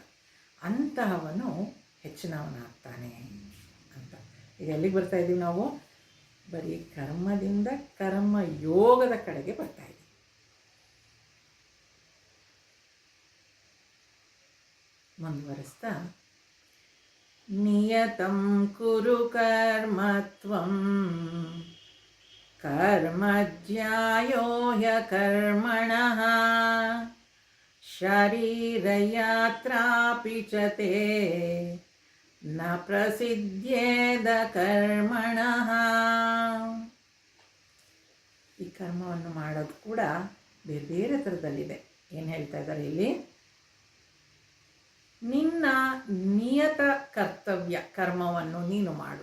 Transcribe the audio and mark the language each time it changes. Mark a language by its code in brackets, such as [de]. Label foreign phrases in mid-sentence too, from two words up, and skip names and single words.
[kn] ಅಂತಹವನು ಹೆಚ್ಚಿನವನಾಗ್ತಾನೆ ಅಂತ. ಈಗ ಎಲ್ಲಿಗೆ ಬರ್ತಾ ಇದ್ದೀವಿ ನಾವು? ಬರೀ ಕರ್ಮದಿಂದ ಕರ್ಮಯೋಗದ ಕಡೆಗೆ ಬರ್ತಾ ಇದ್ದೀವಿ. ಮುಂದುವರಿಸ್ತಾ, [sa] ನಿಯತಂ ಕುರು ಕರ್ಮತ್ವಂ ಕರ್ಮಜ್ಯಾಯೋ ಹ್ಯಕರ್ಮಣಃ ಶರೀರಯಾತ್ರಾಪಿ ಚ ತೇ ನ ಪ್ರಸಿದ್ಧೇದ ಕರ್ಮಣಃ. [kn] ಈ ಕರ್ಮವನ್ನು ಮಾಡೋದು ಕೂಡ ಬೇರೆ ಬೇರೆ ಥರದಲ್ಲಿದೆ. ಏನು ಹೇಳ್ತಾ ಇದ್ದಾರೆ ಇಲ್ಲಿ? ನಿನ್ನ ನಿಯತ ಕರ್ತವ್ಯ ಕರ್ಮವನ್ನು ನೀನು ಮಾಡು.